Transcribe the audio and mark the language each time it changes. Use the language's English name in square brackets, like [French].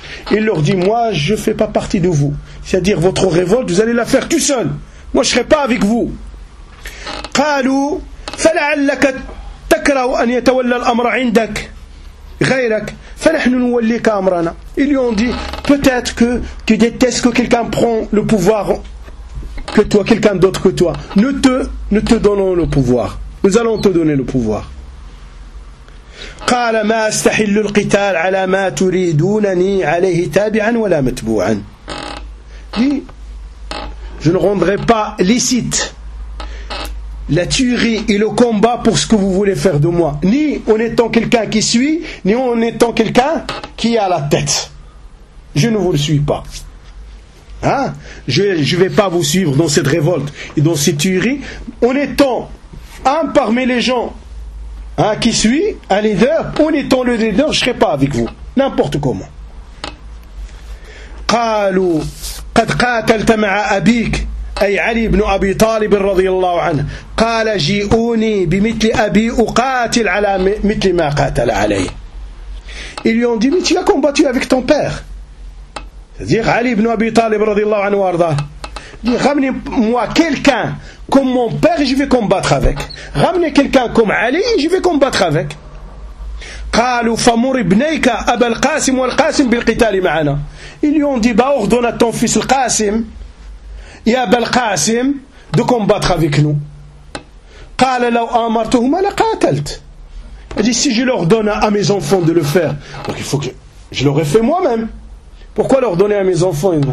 [French] Il leur dit, moi, je ne fais pas partie de vous. C'est-à-dire, votre révolte, vous allez la faire tout seul. Moi, je ne serai pas avec vous. [Arabic] قالوا فلعلك تكره أن يتولى الأمر عندك غيرك فنحن نوليك أمرنا. [French] Ils lui ont dit, peut-être que tu détestes que quelqu'un prend le pouvoir que toi, quelqu'un d'autre que toi. Nous te donnons le pouvoir. Nous allons te donner le pouvoir. [Arabic] قال ما استحل القتال على ما تريدونني عليه تابعا ولا متبوعا. [French] Je ne rendrai pas licite la tuerie et le combat pour ce que vous voulez faire de moi, ni en étant quelqu'un qui suit, ni en étant quelqu'un qui est à la tête. Je ne vous le suis pas. Je ne vais pas vous suivre dans cette révolte et dans cette tuerie en étant parmi les gens qui suit, un leader, en étant le leader, je ne serai pas avec vous. N'importe comment. [Arabic] قالوا قد قاتلت مع أبيك أي علي بن أبي طالب رضي الله عنه قال جئوني بمثل أبي أقاتل على مثل ما قاتل عليه. [French] Ils lui ont dit, mais tu as combattu avec ton père. C'est-à-dire Ali ibn Abi Talib [Arabic] رضي الله عنه وارضاه. [French] Dit, ramenez-moi quelqu'un comme mon père et je vais combattre avec. Ramenez quelqu'un comme Ali et je vais combattre avec. [Arabic] قالوا فمر ابنيك أبا القاسم والقاسم بالقتال معنا. [French] Ils lui ont dit, bah ordonne à ton fils le Qasim et à Bel Qasim de combattre avec nous. [Arabic] قال لو أمرتهما لقاتلت. [French] Il dit, si je leur donne à mes enfants de le faire, donc il faut que je l'aurais fait moi-même. Pourquoi leur donner à mes enfants?